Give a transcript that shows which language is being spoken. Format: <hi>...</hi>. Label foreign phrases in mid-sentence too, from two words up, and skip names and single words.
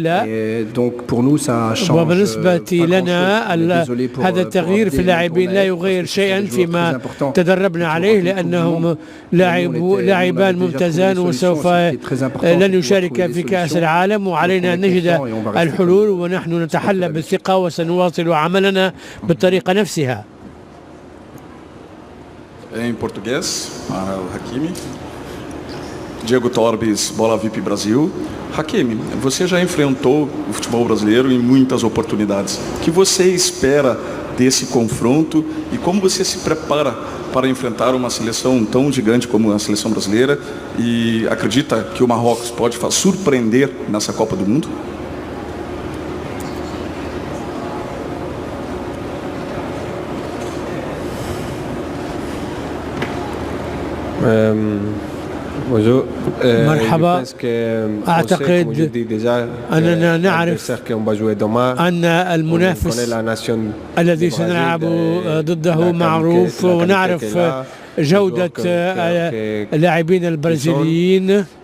<ar>لا، وبالنسبة لنا هذا التغيير في اللاعبين لا يغير شيئا فيما تدربنا عليه، لأنهم لاعبان ممتازان، وسوف لن يشارك في كأس العالم، وعلينا أن نجد الحلول، ونحن نتحلى بالثقة وسنواصل عملنا بالطريقة نفسها.</ar> <pt>Em português, o Hakimi. Diego Torbes, Bola VIP Brasil. Hakimi, você já enfrentou o futebol brasileiro em muitas oportunidades. O que você espera desse confronto e como você se prepara para enfrentar uma seleção tão gigante como a seleção brasileira, e acredita que o Marrocos pode surpreender nessa Copa do Mundo?</pt> <ar>مرحبا، أعتقد أننا نعرف أن المنافس الذي سنلعب ضده معروف، ونعرف جودة اللاعبين البرازيليين.</ar>